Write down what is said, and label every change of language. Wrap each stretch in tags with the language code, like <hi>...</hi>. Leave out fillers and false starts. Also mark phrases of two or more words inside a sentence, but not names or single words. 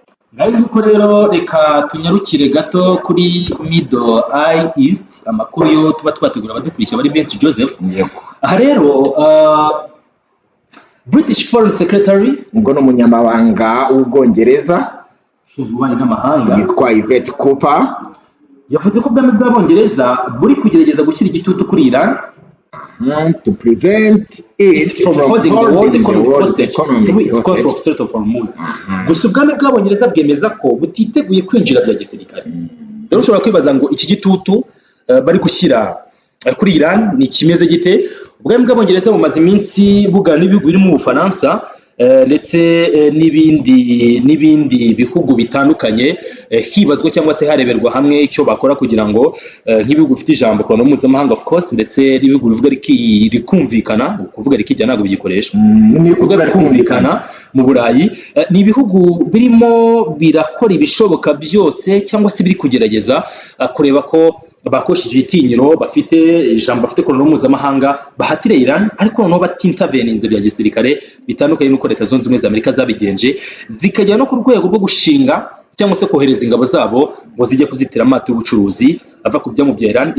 <rw>Yuko rero reka tunyarukire gato kuri Middle East, amakuru yo tuba twategura abadukurikiye bari benshi Joseph.</rw> <en>Aha rero British Foreign Secretary,</en> <rw>ubwo ni umunyamabanga w'Ubwongereza yitwa Yvette Cooper, yavuze ko ubwami bw'Abongereza buri kugerageza gushyira igitutu kuri Iran</rw> <en>to prevent it from holding the world economic hostage through its control of Strait of Hormuz.</en> <rw>Gusa ubwami bw'Abongereza bwemeza ko butiteguye kwinjira bya gisirikare. Rero ushobora kwibaza ngo iki gitutu bari gushyira kuri Iran ni kimeze gite? Ubwami bw'Abongereza bumaze iminsi bugana n'ibihugu biri mu Bufaransa ndetse n'ibindi bihugu bitandukanye, hibazwa cyangwa se hareberwa hamwe icyo bakora kugira ngo nk'ibihugu bifite ijambo ku ruhando mpuzamahanga</rw> <en>of course,</en> <rw>ndetse n'ibihugu bivuga rikumvikana, kuvuga rikijya ntabwo bigikoresha, bivuga rikumvikana mu Burayi, ni ibihugu birimo birakora ibishoboka byose cyangwa se biri kugerageza kureba ko bakoresha igitinyiro, bafite ijambo, bafite ku ruhando mpuzamahanga, bahatire Iran, ariko noneho batinterveninze bya gisirikare, bitandukanye n'uko Leta Zunze Ubumwe za Amerika zabigenje, zikajya no ku rwego rwo gushinga cyangwa se kohereza ingabo zabo ngo zijye kuzitira amato y'ubucuruzi ava ku byamu bya Iran.</rw>